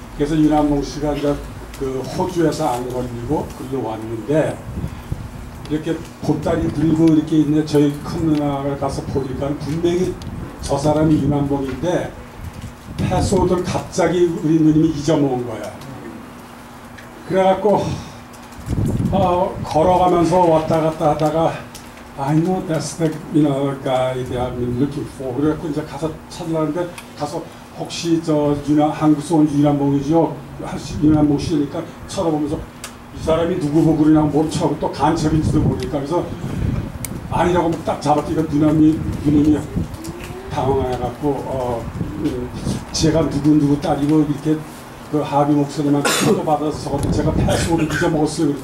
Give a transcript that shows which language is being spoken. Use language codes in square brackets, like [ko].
[ko] 그래서 윤한봉 씨가 이제 그 호주에서 안 걸리고 글로 왔는데 이렇게 보따리 들고 이렇게 있는데 저희 큰 누나가 가서 보니까 분명히 저 사람이 윤한봉인데 패스워드를 갑자기 우리 누님이 잊어먹은 거야. 그래갖고 걸어가면서 왔다 갔다 하다가 [en] I know that's the guy that I've been looking for. [ko] 그래갖고 이제 가서 찾으려는데 가서 혹시 저 한국에서 온 윤한봉이죠? 윤한봉 씨니까 쳐다보면서 이 사람이 누구 보고 그러냐고 멈춰고 또 간첩인지도 모르니까 그래서 아니라고 딱 잡았더니 누님이 당황해갖고 제가 누구 딸이고 이렇게 그 하비 목사님한테 표도 받아서 적었는데 제가 패스워드 잊어먹었어요.